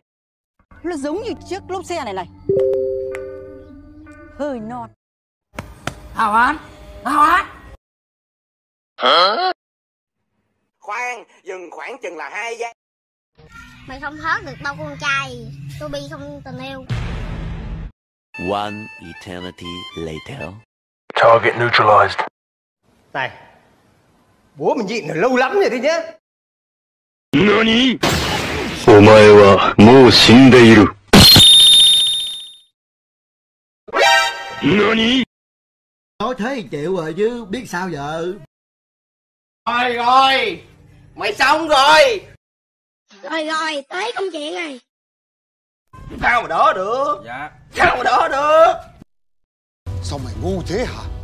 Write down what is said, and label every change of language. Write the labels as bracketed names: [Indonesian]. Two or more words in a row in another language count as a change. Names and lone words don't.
[Vietnamese] Nó giống như chiếc lốp xe này này. Hơi non. Hào Án. Hả? Khoan, dừng khoảng chừng là 2 giây. Mày không thoát được đâu con trai. Tôi bi không tình yêu. [English] One eternity later. Target neutralized. [Vietnamese] Này, bố mình nhịn lâu lắm rồi đấy nhá. [Japanese] NANI? お前はもう死んでいる。NANI? [Vietnamese] Nói thế thì chịu rồi chứ, biết sao giờ. Rồi, mày xong rồi. Rồi, tới công chuyện này. Sao mà đỡ được? Dạ. Sao mà đỡ được? Sao mày ngu thế hả?